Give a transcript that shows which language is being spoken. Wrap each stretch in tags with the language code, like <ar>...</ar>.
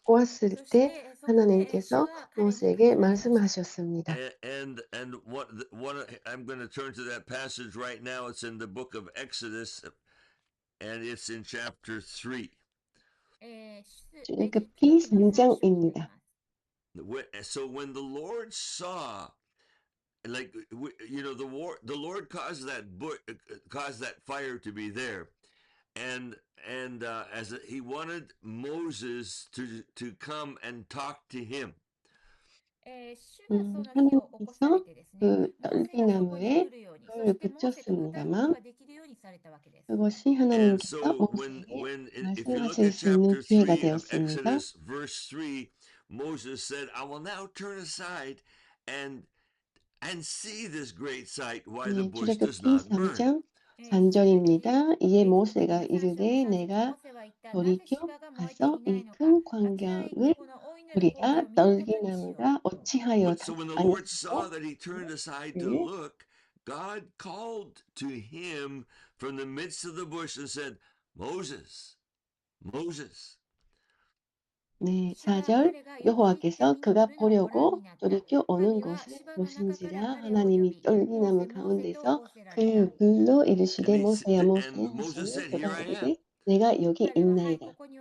<ko>보았을 때 하나님께서 모세에게 말씀하셨습니다.</ko> <en>And what I'm going to turn to that passage right now. It's in the book of Exodus, and it's in chapter 3.</en> <ko>출애굽기 3장입니다.</ko> <en>So when the Lord saw, like, the Lord caused that fire to be there, and as he wanted Moses to come and talk to him.</en> <ko>하나님께서 그 떨기나무에 불을 붙였습니다만 그것이</ko> <en>And</en> <ko>하나님께서</ko> <en>so</en> <ko>모세에게</ko> <en>if you look</en> <ko>말씀하실</ko> <en>at</en> <ko>수 있는</ko> <en>chapter</en> <ko>기회가</ko> <en>3 of</en> <ko>되었습니다.</ko> <en>Exodus, verse 3, Moses said, I will now turn aside and see this great sight, why the bush does</en> <ko>출애굽기</ko> <en>not burn.</en> <ko>3장 3절입니다. 이에 모세가 이르되 내가 돌이켜 가서 이 큰 광경을 보리라. 떨기나무가 어찌하여</ko> <en>So when the</en> <ko>아니</ko> <en>Lord saw that he turned aside to look, God called to him from the midst of the bush and said, Moses, Moses.</en> <ko>네, 4절 여호와께서 그가 보려고 돌이켜 오는 곳을 보신지라 하나님이 떨기나무 가운데서 그 불로 이르시되 모세야 모세야 하시니 그가 이르되 내가 여기 있나이다.</ko>